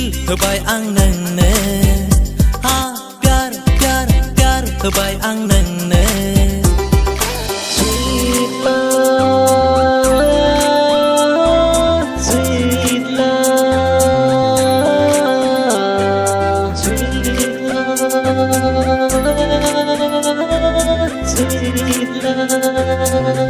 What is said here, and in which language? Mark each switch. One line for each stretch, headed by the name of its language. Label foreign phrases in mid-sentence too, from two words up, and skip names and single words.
Bodo: होबाय आं नोंनो हा
Hindi: प्यार प्यार प्यार
Bodo: होबाय आं नोंनो
English: Sweet love, sweet love, sweet love, sweet love.